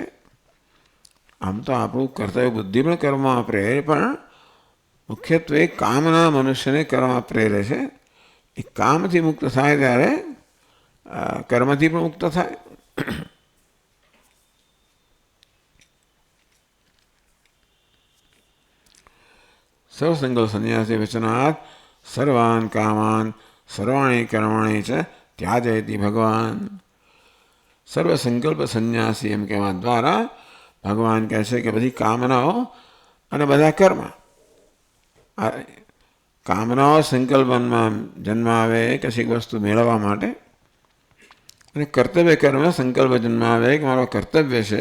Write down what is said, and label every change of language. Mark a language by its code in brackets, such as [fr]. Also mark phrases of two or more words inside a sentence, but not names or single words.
[gu] આમ તો આપણું કર્તવ્ય બુદ્ધિ પણ કર્મમાં પ્રેરે, પણ મુખ્યત્વે કામના મનુષ્યને કર્મમાં પ્રેરે છે. એ કામથી મુક્ત થાય ત્યારે કર્મથી પણ મુક્ત થાય. [sa] સર્વસંકલ્પ સંન્યાસી વચનાत् સર્વાન કામાન સર્વાણી કર્માણી ચ ત્યાજયતિ ભગવાન. [gu] સર્વ સંકલ્પ સંન્યાસી એમ કહેવા દ્વારા ભગવાન કહે છે કે બધી કામનાઓ અને બધા કર્મ. કામનાઓ સંકલ્પમાં જન્માવે કશીક વસ્તુ મેળવવા માટે, અને કર્તવ્ય કર્મ સંકલ્પ જન્માવે કે મારો કર્તવ્ય છે.